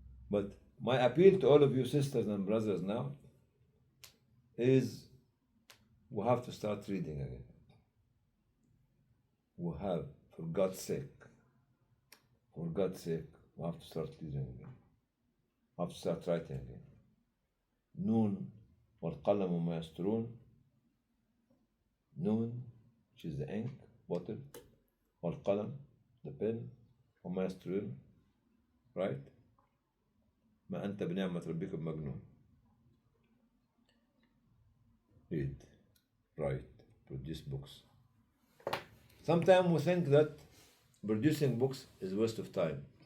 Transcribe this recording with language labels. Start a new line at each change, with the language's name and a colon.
English: But my appeal to all of you sisters and brothers now is we have to start reading again. We have, for God's sake, we have to start reading again. We have to start writing again.
Arabic: Noon والقلم وما يسطرون.
English: Noon, which is the ink bottle, والقلم, the pen,
Arabic: وما يسطرون,
English: right?
Arabic: ما أنت بنعمة ربك بمجنون.
English: Read, write, produce books. Sometimes we think that producing books is a waste of time.